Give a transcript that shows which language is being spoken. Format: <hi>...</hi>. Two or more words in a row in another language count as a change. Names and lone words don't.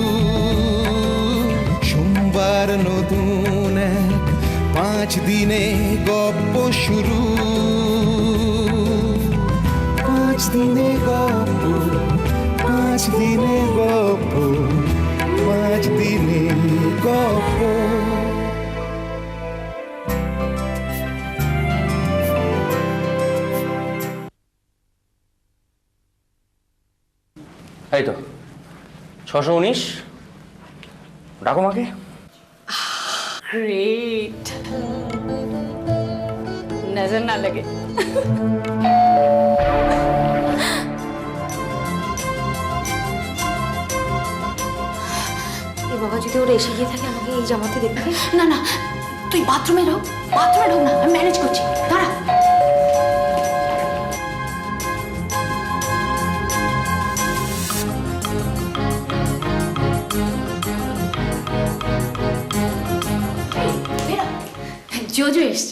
<bn>সোমবার নতুন এক 5 দিনে গপ্প শুরু, 5 দিনে গপ্প, 5 দিনে গপ্প, 5 দিনে গপ্প। এই তো 619, ডাকো মাকে।</bn> <hi>ग्रेट, नजर ना लगे।</hi> <bn>বাবা যদি ওরা এসে গিয়ে থাকে আমাকে এই জামাতে দেখবে। না না, তুই বাথরুমে ঢোক, বাথরুমে ঢোক না, আমি ম্যানেজ করছি, দাঁড়া। জোজো এসছে।</bn>